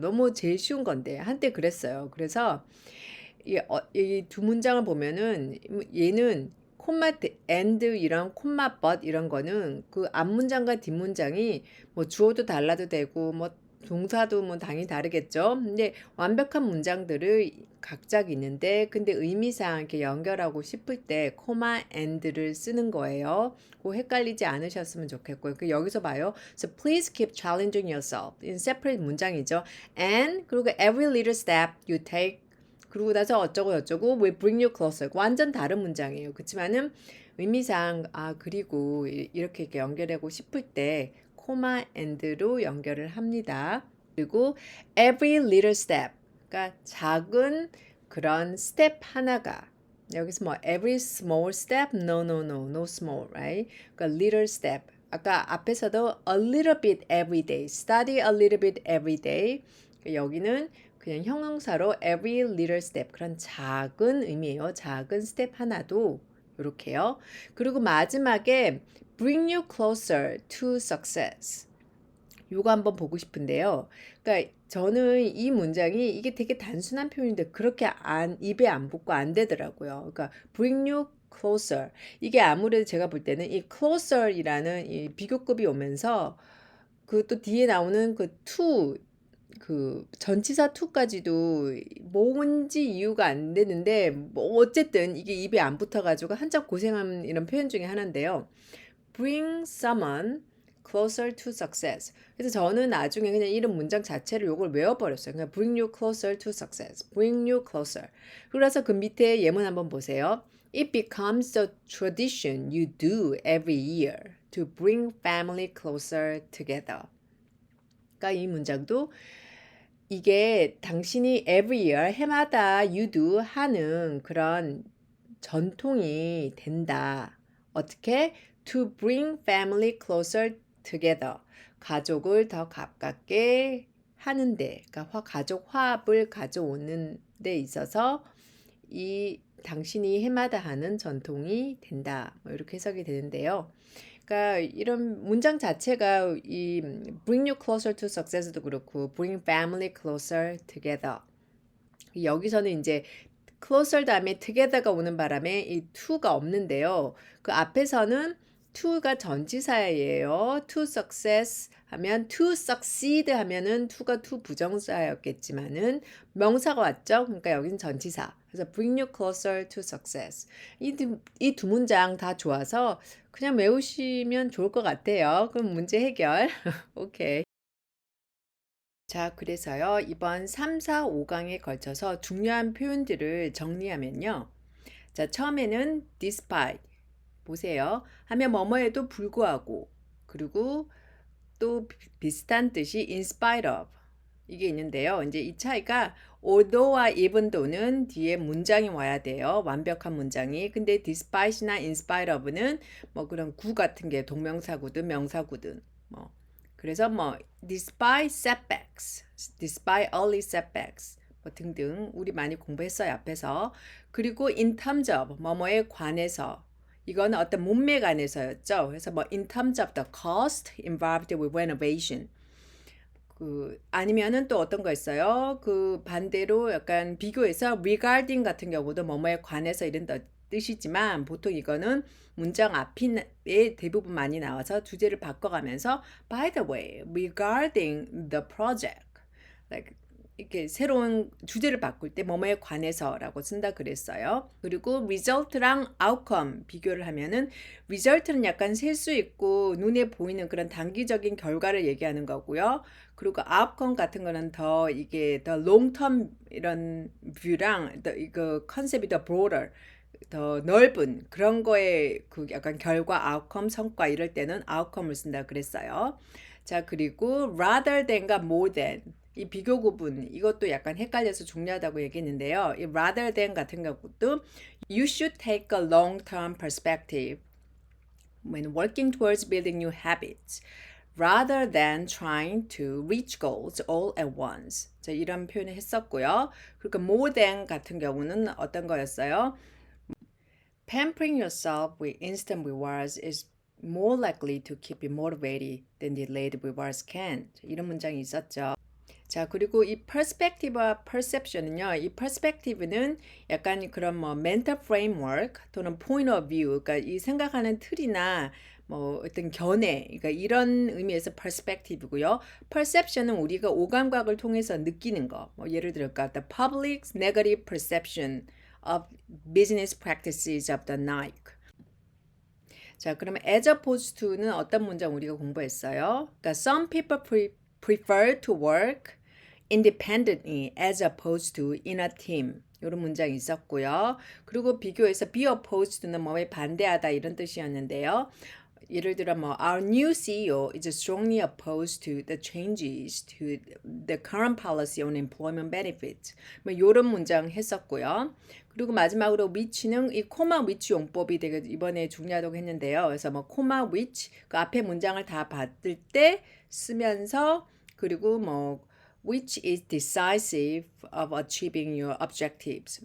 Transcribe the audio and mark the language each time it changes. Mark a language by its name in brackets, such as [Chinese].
[Korean] 너무 제일 쉬운 건데 한때 그랬어요. 그래서 이 두 문장을 보면은 얘는 콤마 and 이런 콤마 but 이런 거는 그 앞문장과 뒷문장이 뭐 주어도 달라도 되고 뭐 동사도 뭐 당연히 다르겠죠. 근데 완벽한 문장들을 각각 있는데 근데 의미상 이렇게 연결하고 싶을 때 코마 and를 쓰는 거예요. 그 헷갈리지 않으셨으면 좋겠고요. 그 여기서 봐요. [English] So please keep challenging yourself. in separate [Korean] 문장이죠. [English] And [Korean] 그리고 [English] every little step you take [Korean] 그러고 나서 어쩌고 저쩌고 [English] will bring you closer. [Korean] 완전 다른 문장이에요. 그렇지만은 의미상 그리고 이렇게 연결하고 싶을 때 코마 and로 연결을 합니다. 그리고 [English] every little step. [Korean] 그러니까 작은 그런 스텝 하나가 여기서 뭐 [English] every small step no small right [Korean] 그러니까 [English] little step [Korean] 아까 앞에서도 [English] a little bit every day study a little bit every day [Korean] 여기는 그냥 형용사로 [English] every little step [Korean] 그런 작은 의미예요. 작은 스텝 하나도 이렇게요. 그리고 마지막에 [English] bring you closer to success. [Korean] 요거 한번 보고 싶은데요. 그러니까 저는 이 문장이 이게 되게 단순한 표현인데 그렇게 입에 안 붙고 안 되더라고요. 그러니까 [English] bring you closer. [Korean] 이게 아무래도 제가 볼 때는 이 closer이라는 이 비교급이 오면서 그 또 뒤에 나오는 그 to 그 전치사 to까지도 뭔지 이유가 안 되는데 뭐 어쨌든 이게 입에 안 붙어가지고 한참 고생한 이런 표현 중에 하나인데요. [English] Bring someone closer to success. [Korean] 그래서 저는 나중에 그냥 이런 문장 자체를 요걸 외워버렸어요. [English] 그냥 bring you closer to success. bring you closer. [Korean] 그래서 그 밑에 예문 한번 보세요. [English] It becomes a tradition you do every year to bring family closer together. [Korean] 그러니까 이 문장도 이게 당신이 [English] every year [Korean] 해마다 [English] you do [Korean] 하는 그런 전통이 된다. 어떻게? [English] To bring family closer together. [Korean] 가족을 더 가깝게 하는데, 그러니까 가족 화합을 가져오는 데 있어서 이 당신이 해마다 하는 전통이 된다. 뭐 이렇게 해석이 되는데요. 그러니까 이런 문장 자체가 이 [English] bring you closer to success [Korean] 도 그렇고 [English] bring family closer together. [Korean] 여기서는 이제 closer 다음에 together가 오는 바람에 이 to가 없는데요. 그 앞에서는 to가 전치사예요. [English] to success [Korean] 하면 [English] to succeed [Korean] 하면은 to가 to 부정사였겠지만은 명사가 왔죠. 그러니까 여기는 전치사. 그래서 [English] bring you closer to success. [Korean] 이 두 문장 다 좋아서 그냥 외우시면 좋을 것 같아요. 그럼 문제 해결. 오케이. 자, 그래서요. 이번 3, 4, 5강에 걸쳐서 중요한 표현들을 정리하면요. 자, 처음에는 despite 보세요. 하면 뭐뭐에도 불구하고 그리고 또 비슷한 뜻이 in spite of 이게 있는데요. 이제 이 차이가 although와 even though는 뒤에 문장이 와야 돼요. 완벽한 문장이. 근데 despite나 in spite of는 뭐 그런 구 같은 게 동명사구든 명사구든 뭐 그래서 뭐 [English] despite setbacks, despite early setbacks [Korean] 뭐 등등 우리 많이 공부했어요 앞에서. 그리고 in terms of 뭐뭐에 관해서 이거는 어떤 문맥 안에서였죠. 그래서 뭐 [English] in terms of the cost involved with renovation. [Korean] 아니면은 또 어떤 거 있어요? 그 반대로 약간 비교해서 regarding 같은 경우도 뭐뭐에 관해서 이런 뜻이지만 보통 이거는 문장 앞에 대부분 많이 나와서 주제를 바꿔가면서 [English] by the way, regarding the project. [Korean] like 이렇게 새로운 주제를 바꿀 때 뭐뭐에 관해서라고 쓴다 그랬어요. 그리고 result랑 outcome 비교를 하면은 result는 약간 셀 수 있고 눈에 보이는 그런 단기적인 결과를 얘기하는 거고요. 그리고 outcome 같은 거는 더 이게 더 [English] long term [Korean] 이런 뷰랑 이거 컨셉이 더 broader 더 넓은 그런 거에 그 약간 결과, outcome, 성과 이럴 때는 outcome을 쓴다 그랬어요. 자, 그리고 rather than과 more than 이 비교 구분 이것도 약간 헷갈려서 중요하다고 얘기했는데요. [English] 이 rather than 같은 경우도 you should take a long-term perspective when working towards building new habits rather than trying to reach goals all at once. [Korean] 자, 이런 표현을 했었고요. 그리고 more than 같은 경우는 어떤 거였어요? [English] Pampering yourself with instant rewards is more likely to keep you motivated than delayed rewards can. [Korean] 이런 문장이 있었죠. 자, 그리고 이 perspective와 perception은요. 이 perspective는 약간 그런 뭐 [English] mental framework [Korean] 또는 [English] point of view, [Korean] 그러니까 이 생각하는 틀이나 뭐 어떤 견해, 그러니까 이런 의미에서 perspective고요. perception은 우리가 오감각을 통해서 느끼는 거. 뭐 예를 들까, [English] the public's negative perception of business practices of the Nike. [Korean] 자, 그러면 as opposed to는 어떤 문장 우리가 공부했어요? [English] 그러니까 some people prefer to work independently as opposed to in a team. [Korean] 이런 문장이 있었고요. 그리고 비교해서 be opposed to는 뭐에 반대하다 이런 뜻이었는데요. 예를 들어 뭐 [English] our new CEO is strongly opposed to the changes to the current policy on employment benefits. [Korean] 뭐 이런 문장 했었고요. 그리고 마지막으로 which는 이 코마 which 용법이 되게 이번에 중요하다고 했는데요. 그래서 뭐 코마 which 그 앞에 문장을 다 받을 때 쓰면서 그리고 뭐 [English] which is decisive of achieving your objectives.